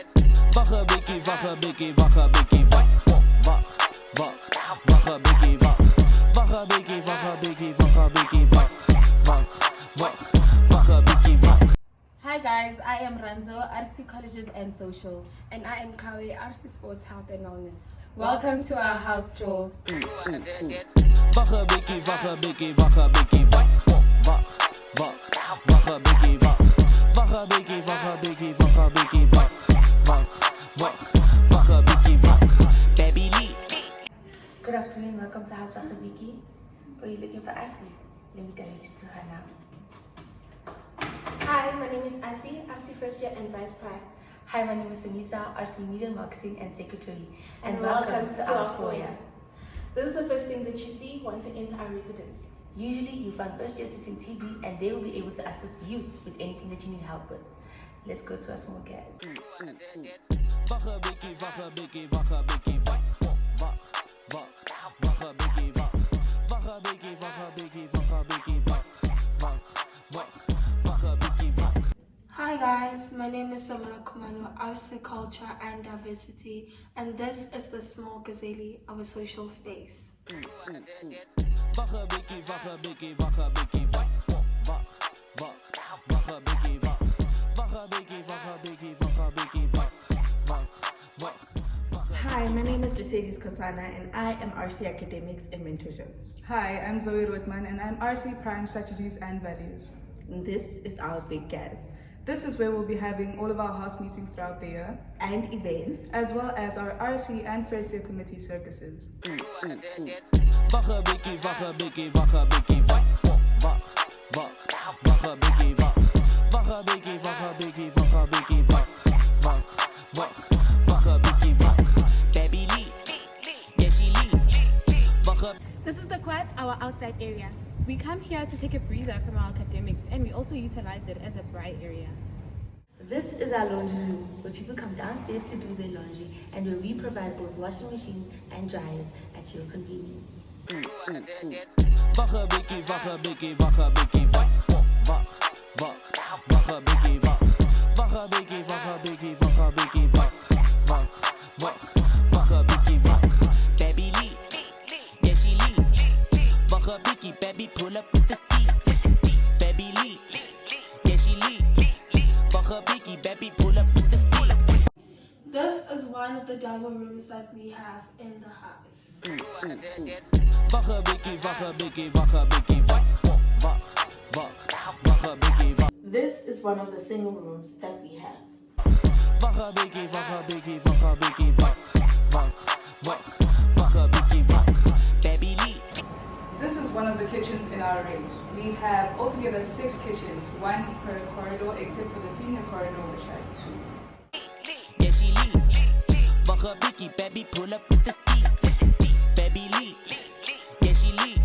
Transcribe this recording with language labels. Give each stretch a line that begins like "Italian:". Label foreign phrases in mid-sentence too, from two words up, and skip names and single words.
English: Wache bikkie, wache bikkie, wache bikkie, wach, wach, wach, wache bikkie, wach, wache bikkie, wache bikkie, wache bikkie, wach, wach, wach, wache bikkie, wach. Hi guys, I am Ranzo, RC Colleges and Social. And I am Kawe, RC Sports, Health and Wellness. Welcome to our house tour. Wache bikkie, wache bikkie, wache bikkie, wach, wach, wach, wache bikkie, wach, wache bikkie, wache bikkie, wache bikkie, wach, wach, wach, wache bikkie, wach. Baby Lee. Good afternoon, welcome to House Biki. Are you looking for Asi? Let me direct you to her now. Hi, my name is Asi, RC First Year and Vice Prime. Hi, my name is Sunisa, RC Media Marketing and Secretary. And welcome to our foyer. This is the first thing that you see once you enter our residence. Usually, you find first year sitting TD and they will be able to assist you with anything that you need help with. Let's go to our small guys. Wache bikkie, wache bikkie, wache bikkie, wach, wach, wach, wache bikkie, wach, wache bikkie, wache bikkie, wache bikkie, wach, wach, wach, wache bikkie, wach. Hi guys, my name is Samana Kumano, RC Culture and Diversity, and this is the small gazelle of a social space. Wache bikkie, wache bikkie, wache bikkie, wach, wach, wach, wache bikkie, wach, wache bikkie, wache bikkie, wache bikkie, wach, wach, wach, wache. Hi, my name is Mercedes Kosana and I am RC Academics and Mentorship. Hi, I'm Zoe Rothman and I'm RC Prime Strategies and Values. And this is our big guys. This is where we'll be having all of our house meetings throughout the year, And events. as well as our RC and first year committee circuses. Wache bikkie, wache bikkie, wache bikkie, wach, wach, wach, wache bikkie, wach, wache bikkie, wache bikkie, wache bikkie, wach, wach, wach, wache bikkie, wach. Baby Lee, yeah she Lee. Wache. This is the quad, our outside area. We come here to take a breather from our academics and we also utilize it as a bright area. This is our laundry room, where people come downstairs to do their laundry and where we provide both washing machines and dryers at your convenience. Wache bikkie, wache bikkie, wache bikkie, wach, wach, wach, wache bikkie, wach, wache bikkie, wache bikkie, wache bikkie, wach, wach, wach, wache bikkie, wach. Baby Lee, yeah she Lee. Wache bikkie, baby pull up with the steep. Baby Lee, yeah she Lee. Wache bikkie, baby pull up with the steep. This is one of the double rooms that we have in the house. Wache bikkie, wache bikkie, wache bikkie, wach, wach, wach, wache bikkie, wach. This is one of the single rooms that we have. Wache bikkie, wache bikkie, wache bikkie, wach, wach, wach, wache bikkie, wach. Baby Lee. This is one of the kitchens in our rings. We have altogether 6 kitchens, 1 per corridor except for the senior corridor which has 2. Yeah she Lee. Wache bikkie, baby pull up with the steep. Baby Lee. Yeah she Lee.